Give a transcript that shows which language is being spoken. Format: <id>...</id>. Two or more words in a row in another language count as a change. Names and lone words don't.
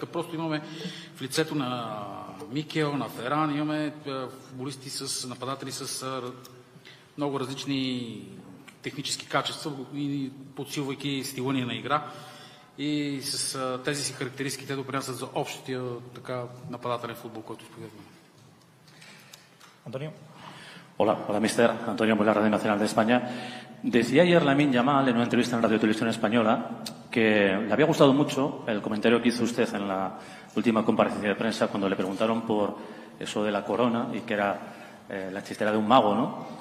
<bg>Просто имаме в лицето на Микел, на Феран, имаме футболисти с нападатели с много различни технически качества и подсилвайки стила ни на игра. И с тези си характеристики те допринасят за общия така нападателен футбол, който изповедваме.</bg> <es>Antonio. Hola, mister. Antonio por la Radio Nacional de España. Decía ayer Lamine Yamal en una entrevista en Radio Televisión Española que le había gustado mucho el comentario que hizo usted en la última comparecencia de prensa cuando le preguntaron por eso de la corona y que era la chistera de un mago, ¿no?</es>